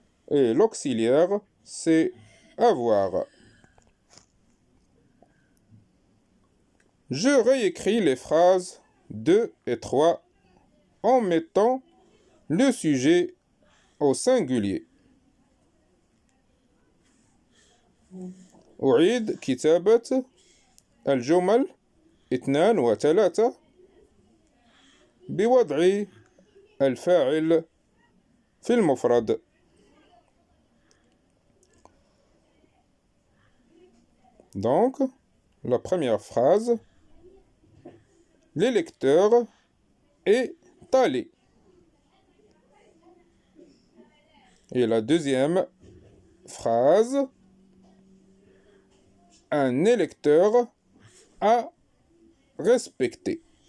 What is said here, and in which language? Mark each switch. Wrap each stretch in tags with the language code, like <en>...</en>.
<fr>Et l'auxiliaire, c'est avoir. Je réécris les phrases 2 et 3 en mettant le sujet au singulier.</fr> <ar>أعيد كتابة الجمل 2 و 3 بوضع الفاعل في المفرد.</ar> <fr>Donc, la première phrase, l'électeur est allé. Et la deuxième phrase, un électeur a respecté.</fr>